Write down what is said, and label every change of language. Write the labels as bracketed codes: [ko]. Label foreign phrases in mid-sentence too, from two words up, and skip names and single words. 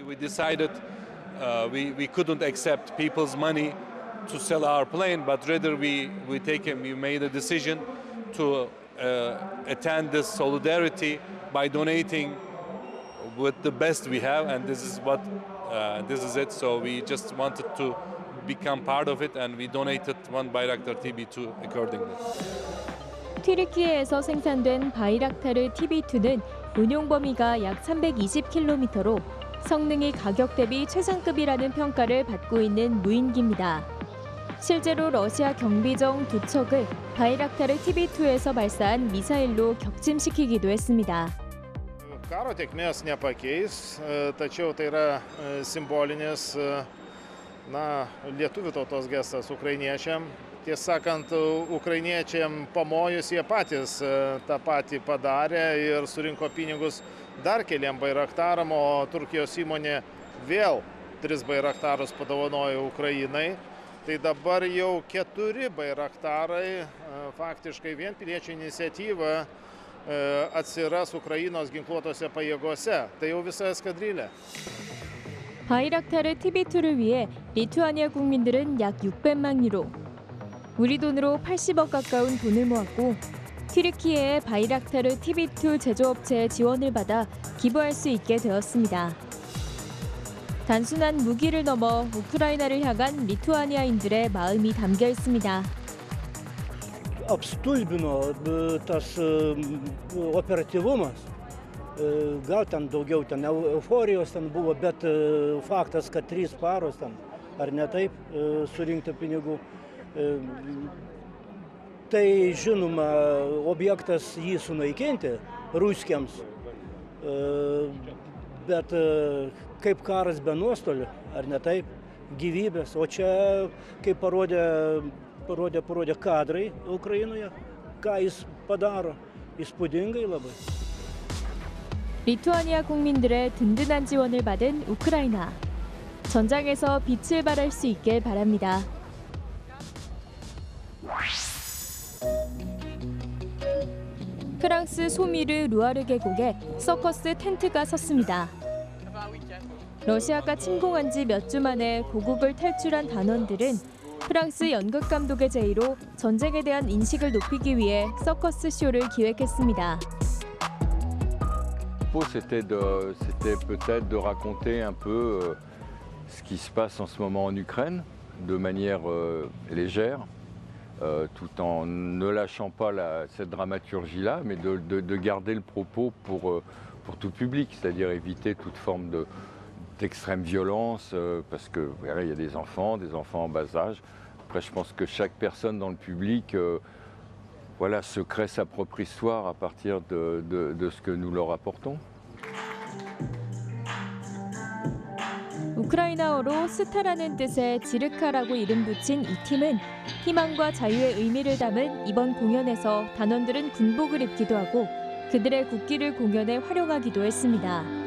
[en] We decided we couldn't accept people's money to sell our plane, but rather we made a decision to attend this solidarity by donating with the best we have, and this is it. So we just wanted to become part of it, and we donated one Bayraktar TB2 accordingly. [ko] 튀르키예에서 생산된 바이락타르 TB2는 운용 범위가 약 320km로 성능이 가격 대비 최상급이라는 평가를 받고 있는 무인기입니다. 실제로 러시아 경비정 2척을 바이락타르 TB2에서 발사한 미사일로 격침시키기도 했습니다. [lt] Karo tėkmės nepakeis, tačiau tai yra simbolinis lietuvių tautos gestas ukrainiečiam. Tiesą sakant, ukrainiečiam pamojus jie patys tą patį padarė ir surinko pinigus dar keliam Bayraktaram, o Turkijos įmonė vėl 3 Bayraktarus padovanojo Ukrainai. Tai dabar jau 4 Bayraktarai, faktiškai vien piliečių iniciatyva atsiras Ukrainos ginkluotose pajėgose. Tai jau visa eskadrilė. [ko] 바이락타르 TB2를 위해 리투아니아 국민들은 약 600만 유로, 우리 돈으로 80억 가까운 돈을 모았고 튀르키예의 바이락타르 TB2 제조업체의 지원을 받아 기부할 수 있게 되었습니다. 단순한 무기를 넘어 우크라이나를 향한 리투아니아인들의 마음이 담겨 있습니다. [lt] Apstulbino tas operatyvumas, gal ten daugiau ten euforijos ten buvo, bet faktas, kad 3 paros ten, ar ne taip, surinkta pinigų. Tai žinoma, objektas jį sunaikinti ruskiams, bet kaip karas be nuostolių, ar ne taip, gyvybės. O čia, kaip parodė kadrai Ukrainoje, ką jis padaro, įspūdingai labai. [ko] 리투아니아 국민들의 든든한 지원을 받은 우크라이나. 전장에서 빛을 발할 수 있길 바랍니다. 프랑스 소미르 루아르 계곡에 서커스 텐트가 섰습니다. 러시아가 침공한 지 몇 주 만에 고국을 탈출한 단원들은 프랑스 연극 감독의 제의로 전쟁에 대한 인식을 높이기 위해 서커스 쇼를 기획했습니다. [fr] C'était peut-être de raconter un peu ce qui se passe en ce moment en Ukraine de manière légère, tout en ne lâchant pas cette dramaturgie-là, mais de garder le propos pour tout public, c'est-à-dire éviter toute forme d'extrême violence, parce que voilà, il y a des enfants en bas âge. Après, je pense que chaque personne dans le public se crée sa propre histoire à partir de ce que nous leur apportons. [ko] 우크라이나어로 스타라는 뜻의 지르카라고 이름 붙인 이 팀은 희망과 자유의 의미를 담은 이번 공연에서 단원들은 군복을 입기도 하고 그들의 국기를 공연에 활용하기도 했습니다.